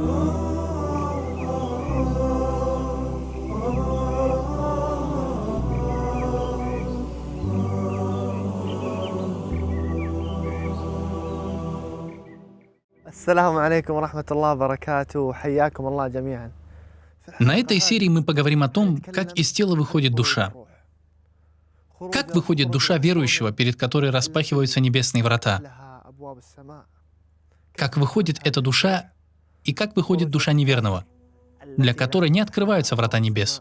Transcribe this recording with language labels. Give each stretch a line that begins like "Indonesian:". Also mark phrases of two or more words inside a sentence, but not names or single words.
Arabic: السلام عليكم ورحمة الله وبركاته. حياكم الله جميعا.
Russian: На этой серии мы поговорим о том, как из тела выходит душа. Как выходит душа верующего, перед которой распахиваются небесные врата? Как выходит эта душа и как выходит душа неверного, для которой не открываются врата небес?